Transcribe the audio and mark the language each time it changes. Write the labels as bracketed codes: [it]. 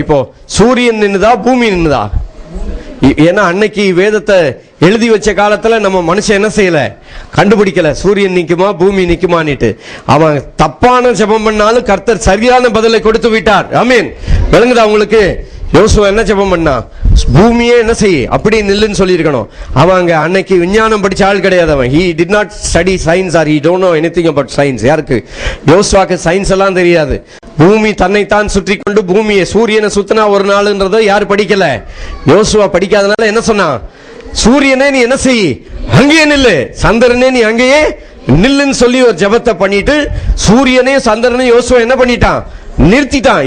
[ta] இப்போ சூரியன் நின்னுதா பூமி நின்னுதா? ஏன்னா அன்னைக்கு வேதத்தை எழுதி வச்ச காலத்துல நம்ம மனுஷன் என்ன செய்யல, கண்டுபிடிக்கல சூரியன் நிக்குமா பூமி நிக்குமான்னுட்டு. அவன் தப்பான ஜெபம் பண்ணாலும் கர்த்தர் சரியான பதிலை கொடுத்து விட்டார். ஆமீன். விளங்குதா உங்களுக்கு? யோசுவா என்ன ஜெபம் பண்ணா? பூமியே என்ன செய்ய அப்படி நில்லுன்னு சொல்லி இருக்கணும். அவன் அங்க அன்னைக்கு விஞ்ஞானம் படிச்ச ஆள் கிடையாது. [en] அவன் he did not study science or he don't know anything about science. [ta] யாருக்கு? யோசுவாக்கு சயின்ஸ் எல்லாம் தெரியாது. பூமி தன்னைத்தான் சுற்றி கொண்டு பூமியை சூரியனை சுத்தினா ஒரு நாள்ன்றத யாரு படிக்கல? யோசுவா படிக்காதனால என்ன சொன்னா? சூரியனே நீ என்ன செய், அங்கேயே நில்லு, சந்திரனே நீ அங்கேயே நில்லுன்னு சொல்லி ஒரு ஜெபத்தை பண்ணிட்டு சூரியனே சந்திரனே யோசுவா என்ன பண்ணிட்டான்? நிறுத்திட்டான்.